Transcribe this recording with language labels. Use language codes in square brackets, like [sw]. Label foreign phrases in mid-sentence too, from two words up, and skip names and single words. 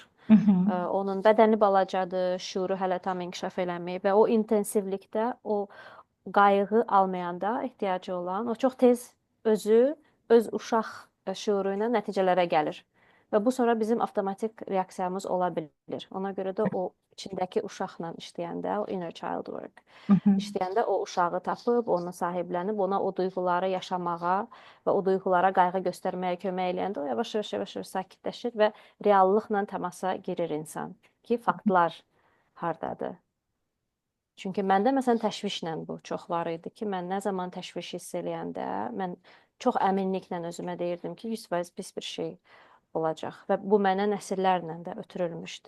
[az] Onun bədəni balacadır, şuuru hələ tam inkişaf eləməyib və o intensivlikdə o qayğı almayanda ehtiyacı olan, o çox tez özü öz uşaq şuuru ilə nəticələrə gəlir. Və bu sonra bizim avtomatik reaksiyamız ola bilər. Ona görə də o içindəki uşaqla işləyəndə, o [en] inner child work [az] işləyəndə o uşağı tapıb, onu sahiblənib, ona o duyğuları yaşamağa və o duyğulara qayğı göstərməyə kömək eləyəndə o yavaş-yavaş sakitləşir və reallıqla təmasa girir insan ki, faktlar hardadır. Çünki məndə məsələn təşvişlə bu çox var idi ki, mən nə zaman təşviş hiss eləyəndə mən çox əminliklə özümə deyirdim ki, 100% pis bir şey olacaq və bu mənə nəsillərlə də ötürülmüşdü.